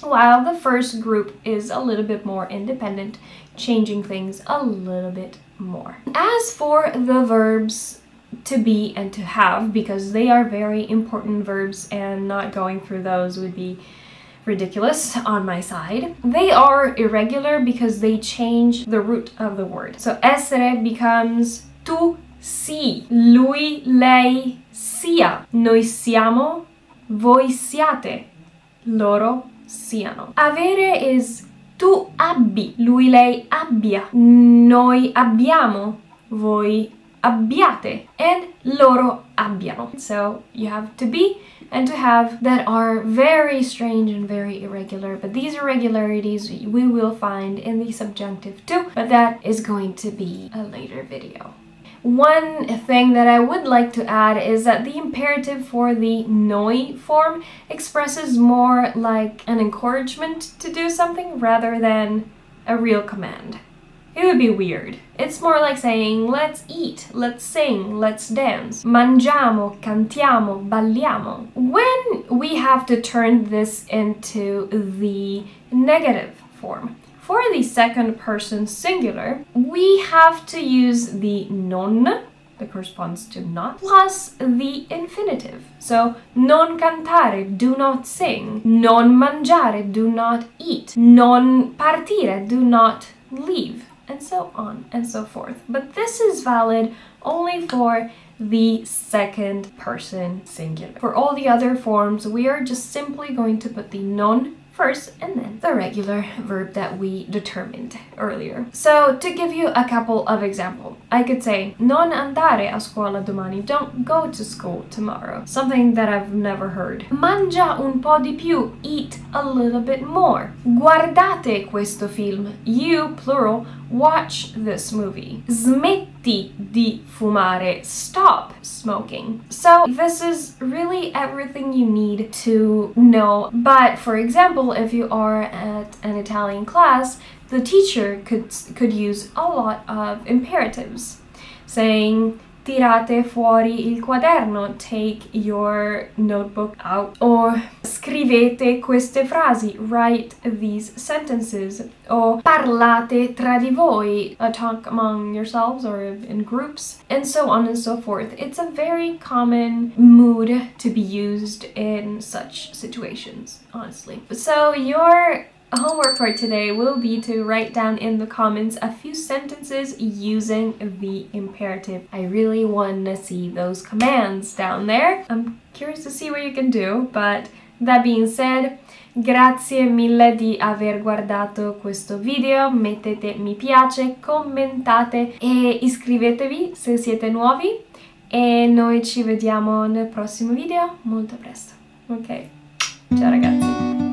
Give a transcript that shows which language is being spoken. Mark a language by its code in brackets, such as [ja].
[en] While the first group is a little bit more independent, changing things a little bit more. As for the verbs to be and to have, because they are very important verbs and not going through those would be ridiculous on my side. They are irregular because they change the root of the word. [it] So essere becomes tu si, lui, lei, sia, noi siamo, voi siate, loro siano. Avere is tu abbi, lui, lei abbia, noi abbiamo, voi abbiate, and loro abbiano. [en] So you have to be and to have that are very strange and very irregular, but these irregularities we will find in the subjunctive too, but that is going to be a later video. One thing that I would like to add is that the imperative for the noi form expresses more like an encouragement to do something rather than a real command. It would be weird. It's more like saying, let's eat, let's sing, let's dance. [it] Mangiamo, cantiamo, balliamo. [en] When we have to turn this into the negative form, for the second person singular, we have to use the non, that corresponds to not, plus the infinitive. So, [it] non cantare, [en] do not sing. [it] Non mangiare, [en] do not eat. [it] Non partire, [en] do not leave. And so on and so forth. But this is valid only for the second person singular. For all the other forms, we are just simply going to put the non first and then the regular verb that we determined earlier. So to give you a couple of examples, I could say [it] non andare a scuola domani, [en] don't go to school tomorrow. Something that I've never heard. [it] Mangia un po' di più, [en] eat a little bit more. [it] Guardate questo film, [en] you, plural, watch this movie. [it] Smetti di fumare, [en] stop smoking. So this is really everything you need to know. But for example, if you are at an Italian class, the teacher could use a lot of imperatives, saying [it] tirate fuori il quaderno, [en] take your notebook out, or [it] scrivete queste frasi, [en] write these sentences, or [it] parlate tra di voi, [en] talk among yourselves or in groups, and so on and so forth. It's a very common mood to be used in such situations, honestly. So your homework for today will be to write down in the comments a few sentences using the imperative. I really want to see those commands down there. I'm curious to see what you can do, but that being said, [it] grazie mille di aver guardato questo video, mettete mi piace, commentate e iscrivetevi se siete nuovi e noi ci vediamo nel prossimo video molto presto. Ok, ciao ragazzi!